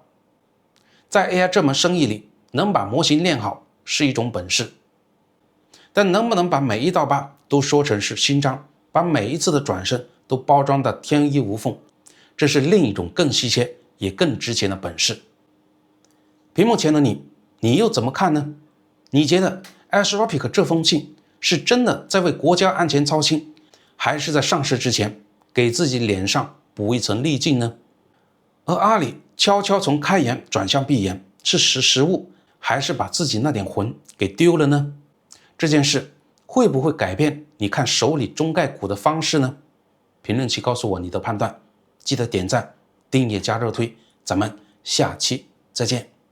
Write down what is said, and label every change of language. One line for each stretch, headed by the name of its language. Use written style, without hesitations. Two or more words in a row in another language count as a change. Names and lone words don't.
Chinese: 在 AI 這門生意裡，能把模型練好是一種本事，但能不能把每一道疤都說成是勳章，把每一次的轉身都包裝得天衣無縫，這是另一種更稀缺也更值錢的本事。屏幕前的你又怎麼看呢？你覺得 Anthropic 這封信是真的在為國家安全操心，還是在上市之前給自己臉上補一層濾鏡呢？而阿里悄悄從開源轉向閉環，是識物，還是把自己那點魂給丟了呢？這件事會不會改變你看手裡中概股的方式呢？評論區告訴我你的判斷，記得點讚、訂閱加熱推，咱們下期再見。